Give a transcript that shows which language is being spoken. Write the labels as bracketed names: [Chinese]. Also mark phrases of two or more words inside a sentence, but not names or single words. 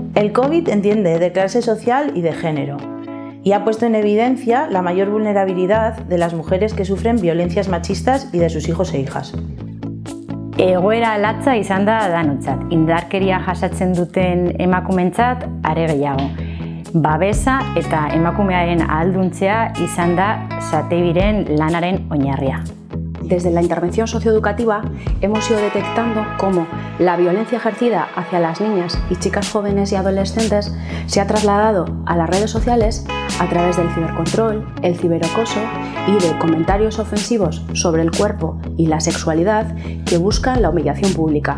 [Spanish] El COVID entiende de clase social y de género y ha puesto en evidencia la mayor vulnerabilidad de las mujeres que sufren violencias machistas y de sus hijos e hijas. [Basque] Egoera latza izan da danontzat, indarkeria jasatzen duten emakumeentzat are gehiago. Babesa eta emakumearen ahalduntzea izan da Satebiren lanaren oinarria. [Spanish] Desde la intervención socioeducativa hemos ido detectando cómo la violencia ejercida hacia las niñas y chicas jóvenes y adolescentes se ha trasladado a las redes sociales a través del cibercontrol, el ciberacoso y de comentarios ofensivos sobre el cuerpo y la sexualidad que buscan la humillación pública.